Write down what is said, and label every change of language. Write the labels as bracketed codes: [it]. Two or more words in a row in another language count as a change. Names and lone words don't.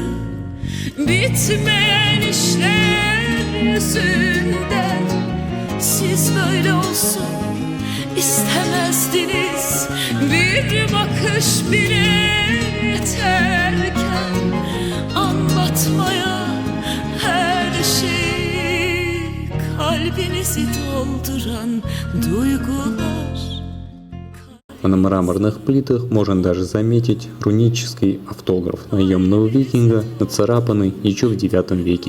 [tr] Bitmeyen işler yüzünden siz böyle olsun istemezdiniz. Bir bakış bile yeterken anlatmaya her şeyi, kalbinizi dolduran duygular. [ru] А на мраморных плитах можно даже заметить рунический автограф наемного викинга, нацарапанный еще в IX веке.